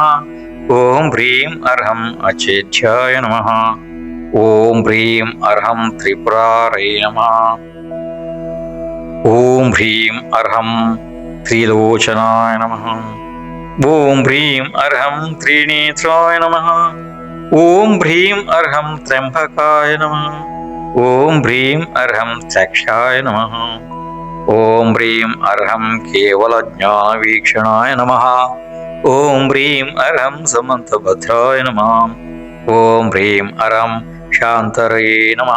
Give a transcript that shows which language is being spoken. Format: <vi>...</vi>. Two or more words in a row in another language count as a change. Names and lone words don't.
<sa>ఓం హ్రీం అర్హం అచేధ్యాయ నమః. ఓం హ్రీం అర్హం త్రిపురారే నమః. ఓం హ్రీం అర్హం త్రిలోచనాయ నమః. ఓం హ్రీం అర్హం త్రినేత్రాయ నమః. ಓಂ ಭ್ರೀಂ ಅರ್ಹಂ ತ್ರ್ಯಂಬಕಾಯ ನಮಃ. ಓಂ ಭ್ರೀಂ ಅರ್ಹಂ ಚಕ್ಷಾಯ ನಮಃ. ಓಂ ಭ್ರೀಂ ಅರ್ಹಂ ಕೇವಲ ಜ್ಞಾನ ವೀಕ್ಷಣಾಯ ನಮಃ. ಓಂ ಭ್ರೀಂ ಅರ್ಹಂ ಸಮಂತಭದ್ರಾಯ ನಮಃ. ಓಂ ಭ್ರೀಂ ಅರ್ಹಂ ಶಾಂತರಯೇ ನಮಃ.</sa>